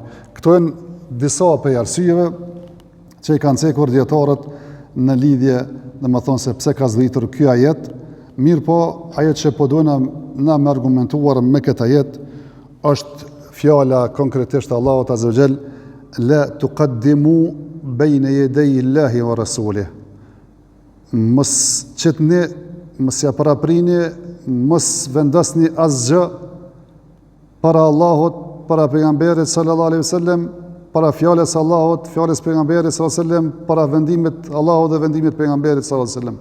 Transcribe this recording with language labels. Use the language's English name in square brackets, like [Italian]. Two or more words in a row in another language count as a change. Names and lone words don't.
[Albanian] Këto janë disa prej arsyeve që i kanë cekur dietarët në lidhje, domethënë se pse ka zbritur ky ajet. Mirë po, ajo që po duhet na me argumentuar me këtë ajet është fjala konkretisht Allahut [Arabic] عز وجل, لا تقدموا بين يدي الله ورسوله. [Albanian] Mos qetni, mos ja paraprini, mos vendosni asgjë para Allahut, para pejgamberit [Arabic] صلى الله عليه وسلم, [Albanian] para fjalës Allahut, fjalës pejgamberit [Arabic] صلى الله عليه وسلم, [Albanian] para vendimit Allahut dhe vendimit pejgamberit [Arabic] صلى الله عليه وسلم.